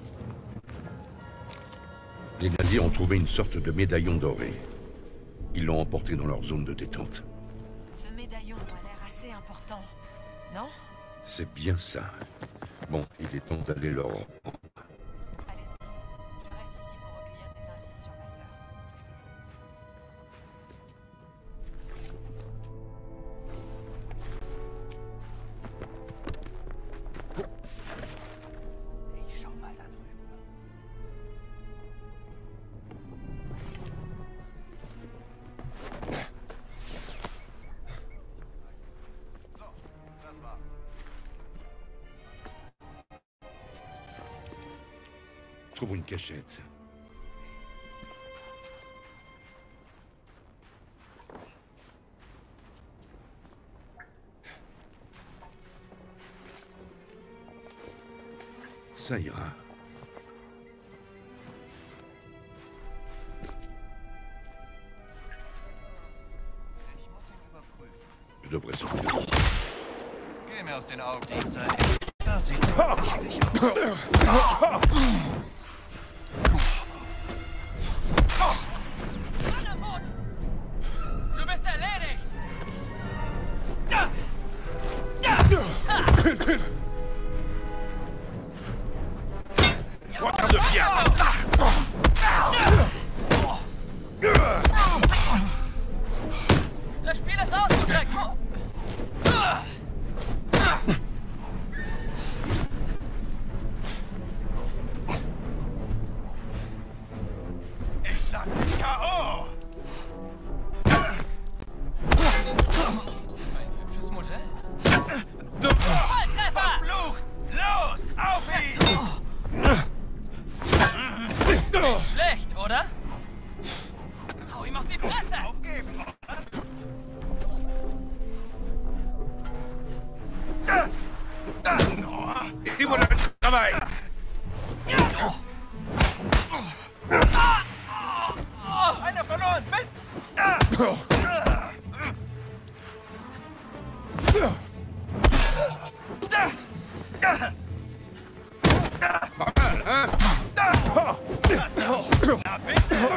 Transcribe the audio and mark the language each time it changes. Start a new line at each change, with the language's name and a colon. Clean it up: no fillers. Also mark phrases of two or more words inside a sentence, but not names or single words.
French: Les nazis ont trouvé une sorte de médaillon doré. Ils l'ont emporté dans leur zone de détente. Ce médaillon a l'air assez important, non? C'est bien ça. Bon, il est temps d'aller leur rendre. Allez-y. Je reste ici pour recueillir des indices sur ma sœur.
German: Ich schau mal da drüben. So, das war's.
French: Trouvons une cachette. Ça ira. Je devrais sortir d'ici.
German: Geh mir aus den Augen, Dieser. Das sieht richtig aus. Du bist erledigt!
French: Regarde bien!
German: Das Spiel ist ausgedreckt! Ich schlag dich K.O. Ein hübsches Modell. Volltreffer! Verflucht! Los, auf ihn! Nicht schlecht, oder? Hau ihm auf die Fresse! Aufgeben!
French: Et voilà le travail!
German: Einer verloren! Mist! Na bitte!